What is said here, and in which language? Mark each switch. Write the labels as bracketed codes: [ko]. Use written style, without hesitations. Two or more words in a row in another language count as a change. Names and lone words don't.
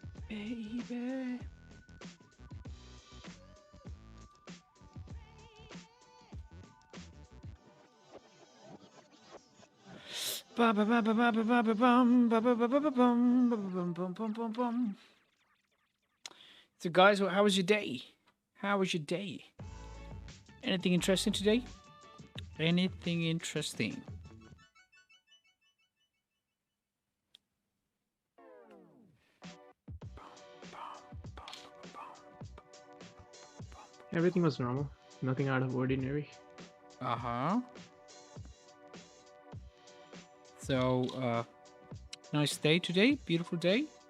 [en] baby. Ba ba ba ba ba ba ba ba bum ba ba ba ba ba bum ba ba bum bum bum bum bum. So guys, how was your day? How was your day? Anything interesting today? Anything interesting? Everything was normal. Nothing out of ordinary. Uh-huh. So, nice day today. Beautiful day.